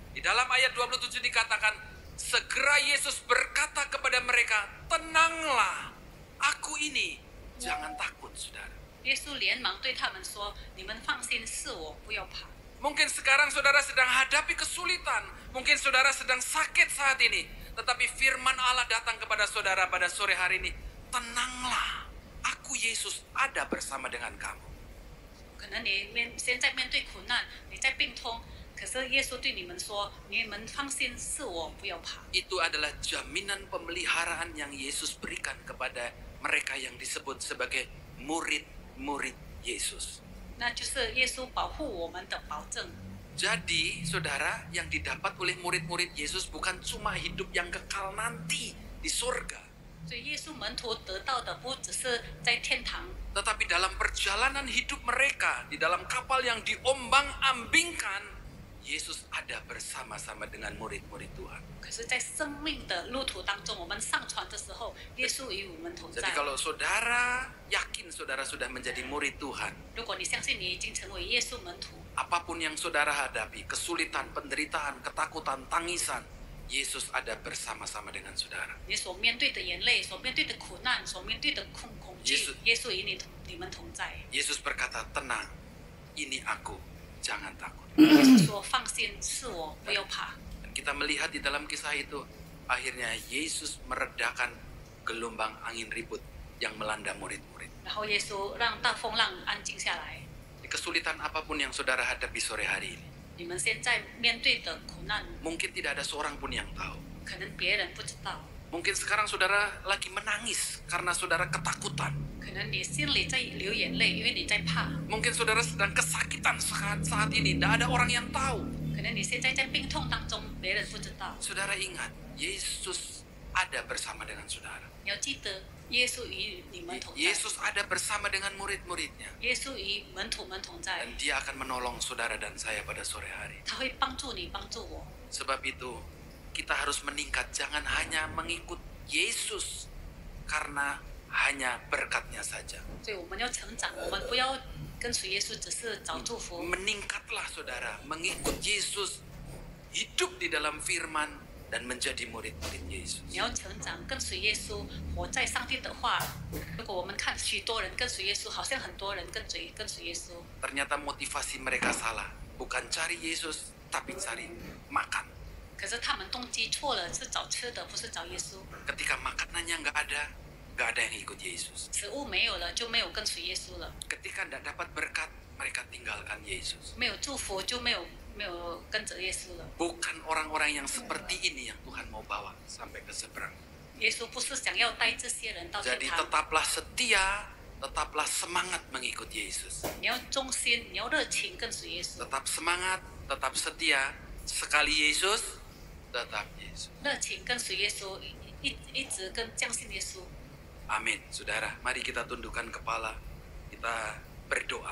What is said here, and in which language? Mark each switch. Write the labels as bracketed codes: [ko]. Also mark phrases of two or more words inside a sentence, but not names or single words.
[id] Di dalam ayat 27 dikatakan, segera Yesus berkata kepada mereka, tenanglah, aku ini, jangan takut, saudara. [zh] 耶稣连忙对他们说：“你们放心，是我，不要怕。” [id] Mungkin sekarang saudara sedang hadapi kesulitan, mungkin saudara sedang sakit saat ini. Tetapi firman Allah datang kepada saudara pada sore hari ini. Tenanglah, aku Yesus ada bersama dengan kamu. [zh] 可能你现在面对苦难，你在病痛，可是耶稣对你们说：“你们放心，是我，不要怕。” [id] Itu adalah jaminan pemeliharaan yang Yesus berikan kepada mereka yang disebut sebagai murid-murid Yesus. [zh] 那就是耶稣保护我们的保证。 [id] Jadi, saudara, yang didapat oleh murid-murid Yesus bukan cuma hidup yang kekal nanti di surga. [zh] 所以耶稣门徒得到的不只是在天堂， [id] Tetapi dalam perjalanan hidup mereka, di dalam kapal yang diombang-ambingkan, Yesus ada bersama-sama dengan murid-murid Tuhan. [zh] 可是，在生命的路途当中，我们上船的时候，耶稣与我们同在 [id] Jadi。kalau saudara yakin saudara sudah menjadi murid Tuhan, [zh] 如果你相信你已经成为耶稣门徒， [id] apapun yang saudara hadapi, kesulitan, penderitaan, ketakutan, tangisan, Yesus ada bersama-sama dengan saudara. [zh] 你所面对的眼泪、所面对的苦难、所面对的恐惧，耶稣与你们同在。 [id] Yesus berkata, tenang, ini aku, jangan takut. [zh] 耶稣说：“放心，是我，不要怕。” [id] Dan kita melihat di dalam kisah itu, akhirnya Yesus meredakan gelombang angin ribut yang melanda murid-murid. [zh] 然后耶稣让大风浪安静下来。 [id] Kesulitan apapun yang saudara hadapi sore hari ini, [zh] 你们现在面对的苦难， [id] mungkin tidak ada seorang pun yang tahu. [zh] 可能别人不知道， [id] Mungkin sekarang saudara lagi menangis karena saudara ketakutan. [zh] 可能你心里在流眼泪，因为你在怕。 [id] Mungkin saudara sedang kesakitan saat ini, tidak ada orang yang tahu. [zh] 可能你现在在病痛当中，别人不知道。 [id] Saudara ingat, Yesus ada bersama dengan saudara. [zh] 你要记得，耶稣与你们同在， [id] Yesus ada bersama dengan murid-muridnya. [zh] 耶稣与门徒们同在， [id] Dan dia akan menolong saudara dan saya pada sore hari. [zh] 他会帮助你，帮助我。 [id] Sebab itu, kita harus meningkat. Jangan hanya mengikut Yesus karena hanya berkatnya saja. [zh] 所以我们要成长，我们不要跟随耶稣只是找祝福。 [id] Meningkatlah saudara, mengikut Yesus, hidup di dalam firman, dan menjadi murid-murid Yesus. [zh] 你要成长，跟随耶稣，活在上帝的话。如果我们看许多人跟随耶稣，好像很多人跟随耶稣， [id] Ternyata motivasi mereka salah. Bukan cari Yesus, tapi cari makan. [zh] 可是他们动机错了，是找吃的，不是找耶稣。 [id] Ketika makanannya nggak ada yang ikut Yesus. [zh] 食物没有了，就没有跟随耶稣了； [id] Ketika tidak dapat berkat, mereka tinggalkan Yesus. [zh] 没有祝福，就没有跟着耶稣了。 [id] Bukan orang-orang yang seperti ini yang Tuhan mau bawa sampai ke seberang. [zh] 耶稣不是想要带这些人到天 [id] Jadi [zh] 堂， [id] tetaplah setia, tetaplah semangat mengikut Yesus. [zh] 你要忠心，你要热情跟随耶稣， [id] Tetap semangat, tetap setia. Sekali Yesus, tetap Yesus. [zh] 热情跟随耶稣，一直跟相信耶稣。 [id] Amin, saudara. Mari kita tundukkan kepala, kita berdoa.